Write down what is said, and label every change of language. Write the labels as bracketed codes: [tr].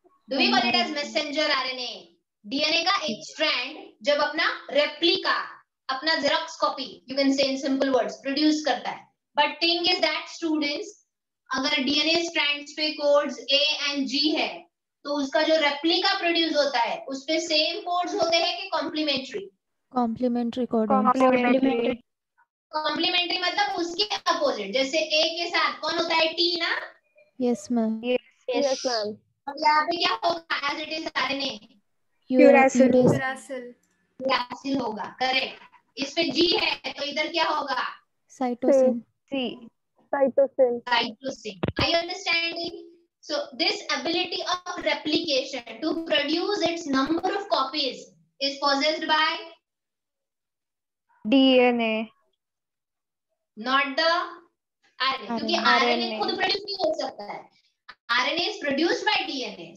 [en] Do we call it as messenger RNA? [hi] DNA का एक strand जब अपना replica, अपना xerox copy, you can say in simple words, produce करता है. [en] But thing is that students, [hi] अगर DNA strands पे codes A and G है, तो उसका जो replica produce होता है, उस पे same codes होते हैं कि complementary? [en] Complementary codons. Complementary. [hi] Complementary मतलब उसके अपोजिट, जैसे ए के साथ कौन होता है, टी ना। [en] Yes, ma'am. Yes, ma'am. [hi] और यहाँ पे क्या होगा, [en] As it is RNA, Uracil. Uracil. [hi] Uracil होगा, करेक्ट। इस पे जी है तो इधर क्या होगा, [en] Cytosine. C. Cytosine. cytosine. Are you understanding? So this ability of replication to produce its number of copies is possessed by DNA. not the RNA, [hi] क्योंकि RNA खुद प्रोड्यूस नहीं हो सकता है, [en] RNA is produced by DNA.